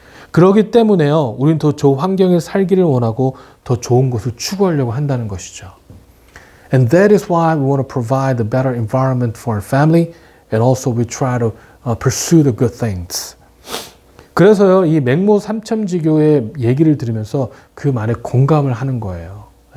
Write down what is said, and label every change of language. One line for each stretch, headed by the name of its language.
Korean: 그렇기 때문에요, 우리는 더 좋은 환경에 살기를 원하고 더 좋은 것을 추구하려고 한다는 것이죠.
English: And that is why we want to provide a better environment for our family, and also we try to pursue the good things.
Korean: 그래서요, 이 맹모 삼천지교의 얘기를 들으면서 그 말에 공감을 하는 거예요.